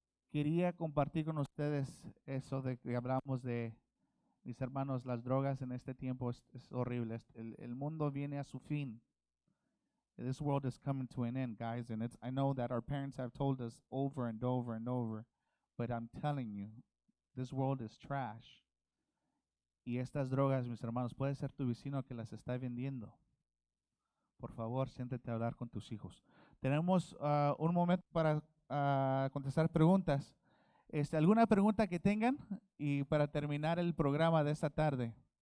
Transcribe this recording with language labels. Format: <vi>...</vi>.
<es>Quería compartir con ustedes eso de que hablamos de, mis hermanos, las drogas en este tiempo es horrible. El mundo viene a su fin.</es> <en>This world is coming to an end, guys, and I know that our parents have told us over and over and over, but I'm telling you, this world is trash.</en> <es>Y estas drogas, mis hermanos, puede ser tu vecino que las está vendiendo. Por favor, siéntate a hablar con tus hijos. Tenemos un momento para contestar preguntas. ¿Alguna pregunta que tengan? Y para terminar el programa de esta tarde.</es>